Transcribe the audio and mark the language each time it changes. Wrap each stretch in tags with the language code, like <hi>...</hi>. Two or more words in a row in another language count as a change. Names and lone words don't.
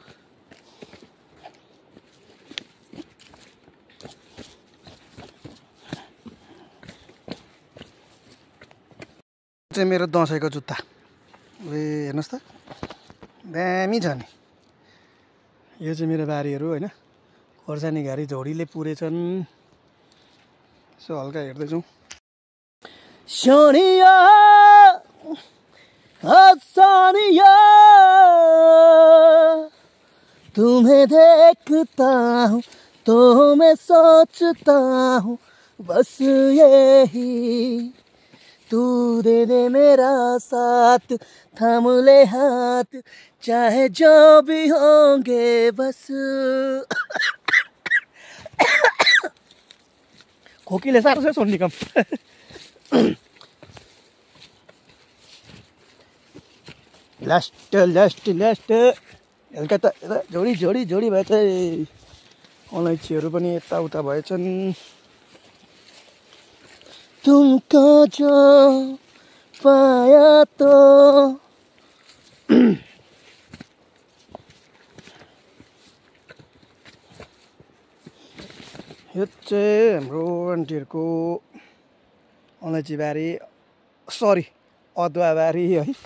<ne>चाहिँ मेरो दसैँको जुत्ता हेर्नुहोस् त, दामी छ नि। यो चाहिँ मेरो बारीहरू होइन। खोर्सानी घारी झोडीले पुरेछन्। यसो हल्का हेर्दैछौँ।</ne> <hi>सोनिया सोनिया तुम्हें देखता हूँ तो मैं सोचता हूँ बस यही, तू दे दे मेरा साथ, थाम ले हाथ, चाहे जो भी होंगे बस।</hi> <ne>खोकीले साह्रो छ सोन्ने काम। लास्ट लास्ट लास्ट हल्का त जोडी जोडी जोडी भएछ। अलैँचीहरू पनि यताउता भएछन्।</ne> <hi>तुमको जो पाया</hi> <ne>तो यो चाहिँ हाम्रो आन्टीहरूको अलैँची बारी, सरी अदुवा बारी है।</ne>